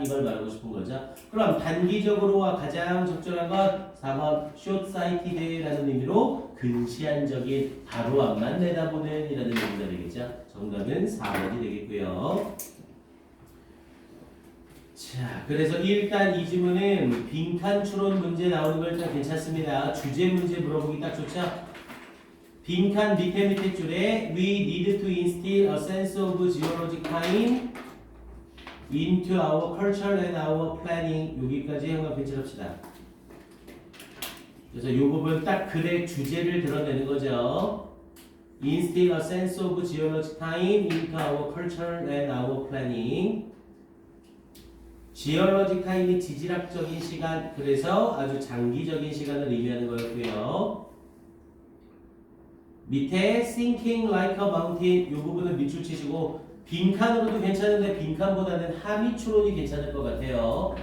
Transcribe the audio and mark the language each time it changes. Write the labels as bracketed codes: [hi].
[ko] 이걸 말하고 싶은 거죠. 그럼 단기적으로와 가장 적절한 건 4번 short-sighted라는 의미로 근시안적인 바로 앞만 내다보는 이라는 의미가 되겠죠. 정답은 4번이 되겠고요. 자, 그래서 일단 이 지문은 빈칸 추론 문제 나오는 걸 일단 괜찮습니다. 주제 문제 물어보기 딱 좋죠? 빈칸 밑에 줄에 [en] We need to instill a sense of geologic time into our culture and our planning. [ko] 여기까지 한번 배치합시다. 그래서 이 부분 딱 글의 주제를 드러내는 거죠. [en] Instill a sense of geologic time into our culture and our planning. [ko] 지올로직 타임이 지질학적인 시간, 그래서 아주 장기적인 시간을 의미하는 거였고요. 밑에 [en] thinking like a mountain [ko] 이 부분은 밑줄 치시고 빈칸으로도 괜찮은데 빈칸보다는 하미 추론이 괜찮을 것 같아요.